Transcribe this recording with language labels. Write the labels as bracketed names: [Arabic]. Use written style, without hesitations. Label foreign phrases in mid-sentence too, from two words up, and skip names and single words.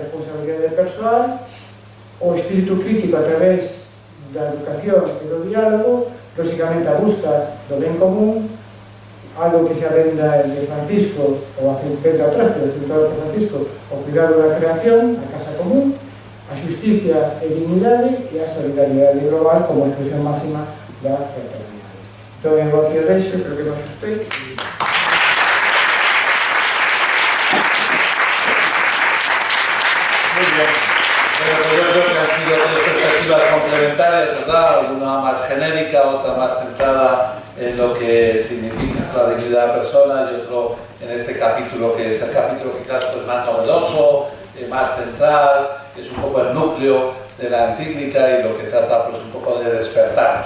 [Galician] responsabilidade persoal, o espírito crítico a través da educación e do diálogo, lógicamente a busca do ben común, algo que se avenda de Francisco, ou a venda atrás, pero centrado por Francisco, o cuidado da creación, a casa común, a xusticia e dignidade e a solidaridade global como expresión máxima da fraternidade. Entón, eu aquí o deixo, creo que non xustei. [Spanish] Muy bien. Bueno, pues yo creo que han sido tres perspectivas complementarias, ¿verdad? Alguna más genérica, otra más centrada en lo que significa la dignidad de la persona y otro en este capítulo que es el capítulo quizás pues, más novedoso, más central, que es un poco el núcleo de la encíclica y lo que trata pues, un poco de despertarnos.